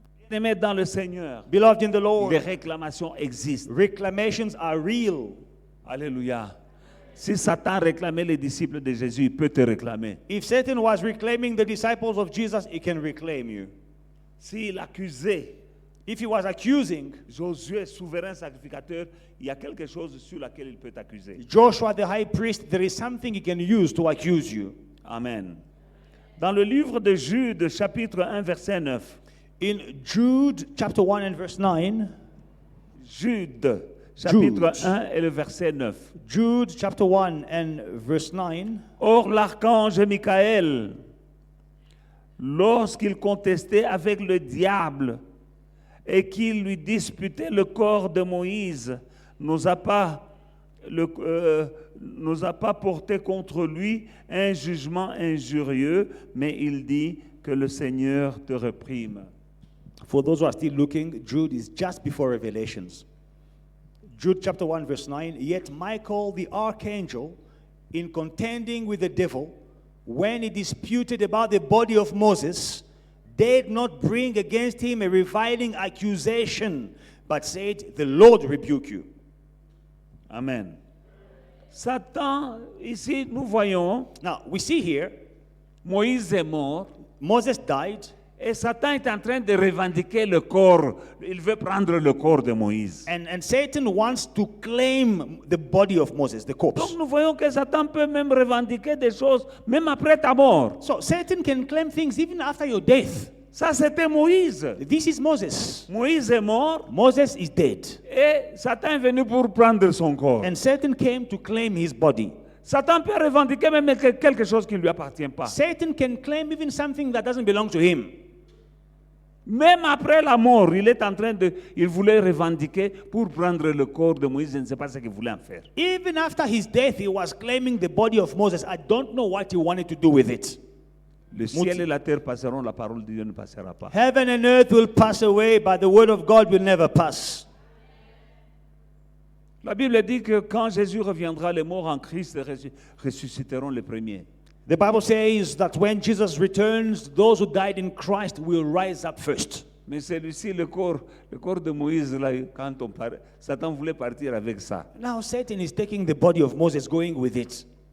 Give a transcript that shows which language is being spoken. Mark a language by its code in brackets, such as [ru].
[fr] Aimé dans le Seigneur, [en] Beloved in the [fr] les [en] Lord, [fr] réclamations existent. [en] reclamations are real. [fr] Alléluia. Si Satan réclamait les disciples de Jésus, il peut te réclamer. [en] If Satan was reclaiming the disciples of Jesus, he can reclaim you. [fr] S'il accusait [en] If he was accusing [fr] Josué, souverain sacrificateur, il y a quelque chose sur laquelle il peut t'accuser. [en] Joshua the high priest, there is something he can use to accuse you. [fr] Amen. Dans le livre de Jude, chapitre 1, verset 9. [en] In Jude chapter 1 and verse 9, [fr] Jude, chapitre [en] Jude. [fr] 1 et le verset 9. [en] Jude chapter 1 and verse 9, [fr] Or l'archange Michael, lorsqu'il contestait avec le diable et qu'il lui disputait le corps de Moïse, n'osa pas porter contre lui un jugement injurieux, mais il dit que le Seigneur te réprime. [en] for those who are still looking, Jude is just before Revelations. Jude chapter 1 verse 9, yet Michael the archangel, in contending with the devil, when he disputed about the body of Moses, dared not bring against him a reviling accusation, but said, the Lord rebuke you. [fr] Amen. Satan, ici, nous voyons, [en] Now, we see here, [fr] Moïse est mort, [en] Moses died, [fr] et Satan est en train de revendiquer le corps. Il veut prendre le corps de Moïse. [en] and Satan wants to claim the body of Moses, the corpse. [fr] Donc nous voyons que Satan peut même revendiquer des choses, même après ta mort. [en] So Satan can claim things even after your death. [fr] Ça, c'était Moïse. [en] This is Moses. [fr] Moïse est mort [en] Moses is dead. [fr] et Satan est venu pour prendre son corps. [en] And Satan came to claim his body. [fr] Satan peut revendiquer même quelque chose qui ne lui appartient pas. [en] Satan can claim even something that doesn't belong to him. [fr] Même après la mort, il voulait revendiquer pour prendre le corps de Moïse. Je ne sais pas ce qu'il voulait en faire. [en] Even after his death, he was claiming the body of Moses. I don't know what he wanted to do with it. [fr] Le ciel et la terre passeront, la parole de Dieu ne passera pas. [en] Heaven and earth will pass away, but the word of God will never pass. [fr] La Bible dit que quand Jésus reviendra, les morts en Christ ressusciteront les premiers. [en] The Bible says that when Jesus returns, those who died in Christ will rise up first. [fr] Mais celui-ci, le corps de Moïse, là, quand Satan voulait partir avec ça. [en] Now Satan is taking the body of Moses, going with it.